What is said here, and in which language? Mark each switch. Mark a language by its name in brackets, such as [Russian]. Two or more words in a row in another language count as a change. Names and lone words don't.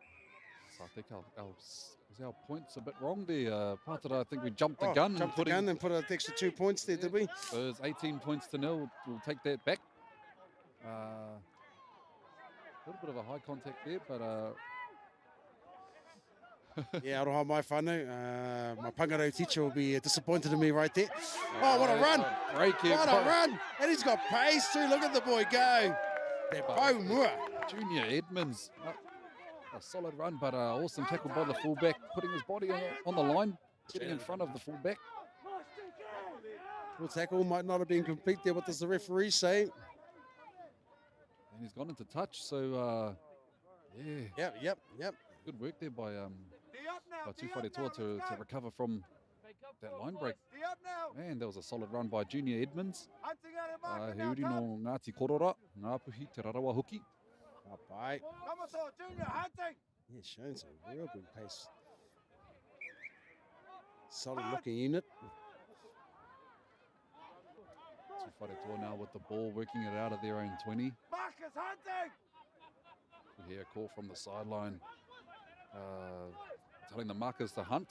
[English] So I think our points a bit wrong there. Pātara, I think we jumped the gun. Jumped the gun and put an extra 2 points there, did we? So it's 18 points to 0. We'll take that back. A little bit of a high contact there, but... Yeah, [Māori] aroha mai whānau. [English] My pangarau teacher will be disappointed in me right there. Oh, what a run! What a run! And he's got pace too. Look at the boy go. [Māori] Te pau mua. [English] Junior Edmonds. A solid run, but awesome tackle by the fullback, putting his body on the line, getting in front of the fullback. Full tackle might not have been complete there. What does the referee say? And he's gone into touch, so yeah. Yep. Good work there by Tūwharetua to recover from that line break. Man, that was a solid run by Junior Edmonds. [Māori] He uri no Ngāti Korora, Ngāpuhi te rarawa hoki. [English] Bye. Yeah, showing some real good pace. Solid looking unit. Tūwharetua now with the ball, working it out of their own 20. We hear a call from the sideline, telling the markers to hunt.